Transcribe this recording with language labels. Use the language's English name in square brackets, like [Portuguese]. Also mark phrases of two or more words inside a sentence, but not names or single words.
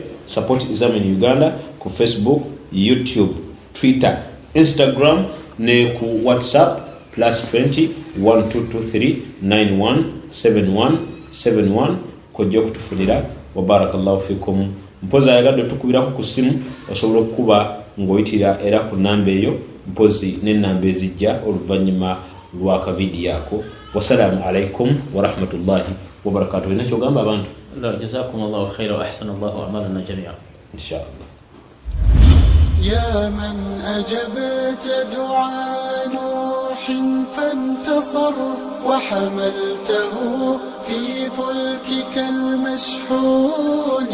[Ganda] Support Examine Uganda ku Facebook, YouTube, Twitter, Instagram ne ku WhatsApp +20 1223 917171 kojja okutufunira. [Arabic] وبارك الله فيكم. [Ganda] Mpozi ayagadde tukubirako ku simu osobola okuba ng'oyitira era ku namba eyo mpozi n'ennamba ezijja oluvannyuma lw'aka vidiyo ako. [Arabic] والسلام عليكم ورحمة الله وبركاته. [Ganda] Olina kyogamba abantu? [Arabic] جزاكم الله خيرا وأحسن الله أعمالنا جميعا إن شاء الله. يا من أجبت دعاء نوح فانتصر وحملته في فلكك المشحون.